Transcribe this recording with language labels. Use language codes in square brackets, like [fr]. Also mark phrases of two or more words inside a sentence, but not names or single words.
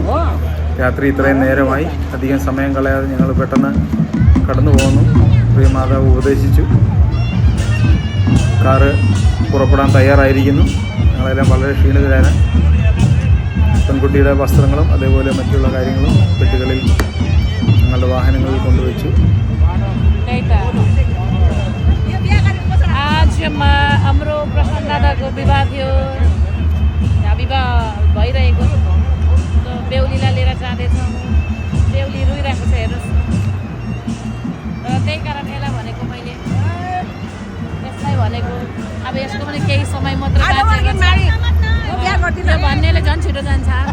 [ml] രാത്രി ഇത്രയും നേരമായി, അധികം സമയം കളയാതെ ഞങ്ങൾ പെട്ടെന്ന് കടന്നു പോകുന്നു. പ്രിയ മാതാവ് ഉപദേശിച്ചു. കാറ് പുറപ്പെടാൻ തയ്യാറായിരിക്കുന്നു. ഞങ്ങളെല്ലാം വളരെ ക്ഷീണിതരാണ്. പെൺകുട്ടിയുടെ വസ്ത്രങ്ങളും അതേപോലെ മറ്റുള്ള കാര്യങ്ങളും പെട്ടികളിൽ ഞങ്ങളുടെ വാഹനങ്ങളിൽ കൊണ്ടുവച്ചു. [ne] हाम्रो प्रशान्त दादाको विवाह थियो। विवाह भइरहेको बेहुलीलाई लिएर जाँदैछौँ। बेहुली रोइरहेको छ हेर्नुहोस्। र त्यही कारण यसलाई भनेको मैले, यसलाई भनेको अब यसको पनि केही समय मात्र भन्नेले झन् छिटो जान्छ।